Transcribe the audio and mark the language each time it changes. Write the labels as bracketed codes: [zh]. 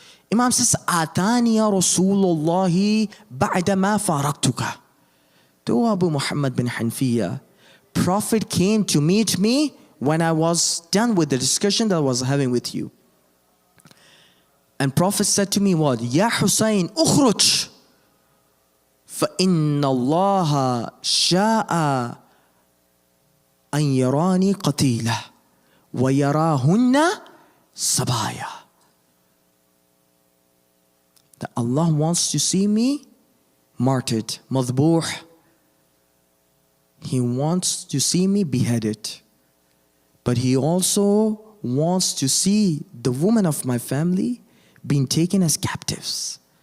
[ar] Imam says, Atani ya Rasulullahi ba'dama faraktuka. [en] To Abu Muhammad bin Hanfiya, Prophet came to meet me when I was done with the discussion that I was having with you. And Prophet said to me what? [ar] Ya Hussein, ukhruj. فإن الله شاء أن يراني قتيلة ويراهن سبايا. [en] That Allah wants to see me martyred, مذبوح. He wants to see me beheaded. But He also wants to see the women of my family being taken as captives.